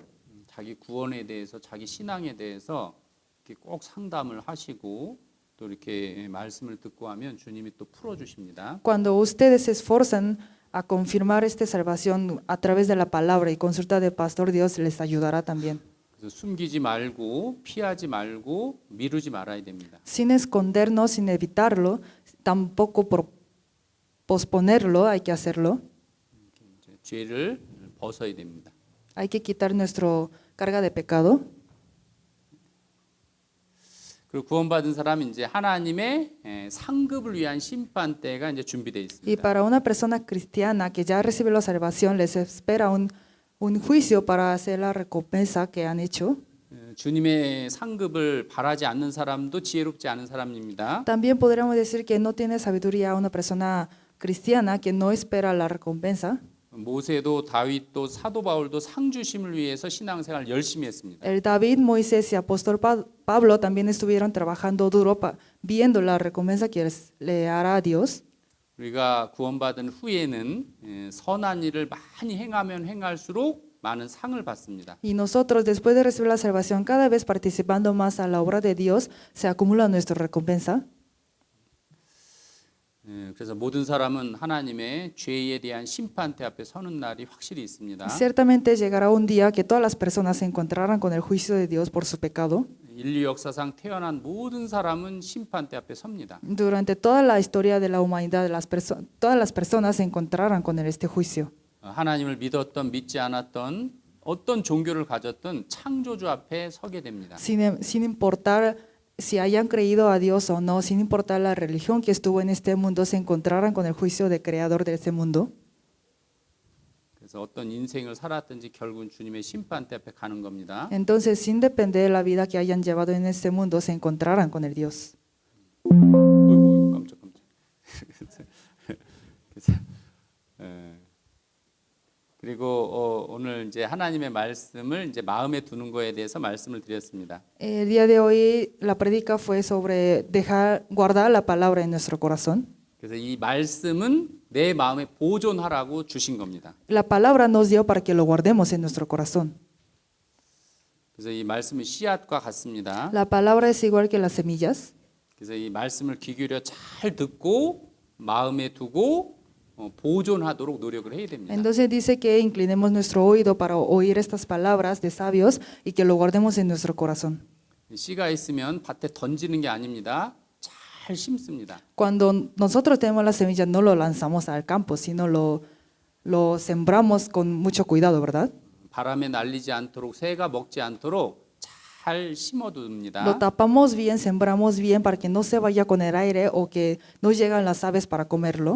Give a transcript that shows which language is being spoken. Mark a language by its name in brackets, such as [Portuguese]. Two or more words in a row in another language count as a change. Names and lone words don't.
[Korean] 자기 구원에 대해서 자기 신앙에 대해서 이렇게 꼭 상담을 하시고 또 이렇게 말씀을 듣고 하면 주님이 또 풀어 주십니다. [Spanish] Cuando ustedes se esforzan a confirmar esta salvación a través de la palabra y consulta de pastor, Dios les ayudará también. [Korean] 그래서 숨기지 말고 피하지 말고 미루지 말아야 됩니다. [Spanish] Sin escondernos, sin evitarlo, tampoco posponerlo, hay que hacerlo. [Korean] 이제 죄를 벗어야 됩니다. [Spanish] Hay que quitar nuestra carga de pecado. [Korean] 그리고 구원받은 사람은 이제 하나님의 상급을 위한 심판대가 이제 준비되어 [Spanish] Y [Korean] 있습니다. [Spanish] para una persona cristiana que ya recibe la salvación, les espera un juicio para hacer la recompensa que han hecho. [Korean] 주님의 상급을 바라지 않는 사람도 지혜롭지 않은 사람입니다. [Spanish] También podríamos decir que no tiene sabiduría una persona cristiana que no espera la recompensa. [Korean] 모세도 다윗도 사도 바울도 상 주심을 위해서 신앙생활 열심히 했습니다. [Spanish] El David, Moisés y apóstol Pablo también estuvieron trabajando duro viendo la recompensa que le hará a Dios. [Korean] 우리가 구원받은 후에는 선한 일을 많이 행하면 행할수록 많은 상을 받습니다. [Spanish] Y nosotros, después de recibir la salvación, cada vez participando más a la obra de Dios, se acumula nuestra recompensa. [Korean] 그래서 모든 사람은 하나님의 죄에 대한 심판대 앞에 서는 날이 확실히 있습니다. [Spanish] Ciertamente llegará un día que todas las personas se encontrarán con el juicio de Dios por su pecado. [Korean] 인류 역사상 태어난 모든 사람은 심판대 앞에 섭니다. [Spanish] Durante toda la historia de la humanidad, todas las personas se encontrarán con este juicio. [Korean] 하나님을 믿었던 믿지 않았던 어떤 종교를 가졌던 창조주 앞에 서게 됩니다. [Spanish] Sin importar si hayan creído a Dios o no, sin importar la religión que estuvo en este mundo, se encontrarán con el juicio del creador de este mundo. [Korean] 그래서 어떤 인생을 살았든지 결국은 주님의 심판대 앞에 가는 겁니다. [Spanish] Entonces, sin depender de la vida que hayan llevado en este mundo, se encontrarán con el Dios. [Korean] 어이구, 깜짝. 그래서, 그리고 오늘 이제 하나님의 말씀을 이제 마음에 두는 거에 대해서 말씀을 드렸습니다. [Spanish] El día de hoy la prédica fue sobre guardar la palabra en nuestro corazón. [Korean] 그래서 이 말씀은 내 마음에 보존하라고 주신 겁니다. [Spanish] La palabra nos dio para que lo guardemos en nuestro corazón. [Korean] 그래서 이 말씀은 씨앗과 같습니다. [Spanish] La palabra es igual que las semillas. [Korean] 그래서 이 말씀을 귀 기울여 잘 듣고 마음에 두고 보존하도록 노력을 해야 됩니다. [Spanish] Entonces dice que inclinemos nuestro oído para oír estas palabras de sabios y que lo guardemos en nuestro corazón. [Korean] 씨가 있으면 밭에 던지는 게 아닙니다. 잘 심습니다. [Spanish] Cuando nosotros tenemos las semillas no lo lanzamos al campo, sino lo sembramos con mucho cuidado, ¿verdad? [Korean] 바람에 날리지 않도록 새가 먹지 않도록 잘 [Spanish] Lo [Korean] 심어둡니다. [Spanish] tapamos bien, sembramos bien para que no se vaya con el aire o que no llegan las aves para comerlo.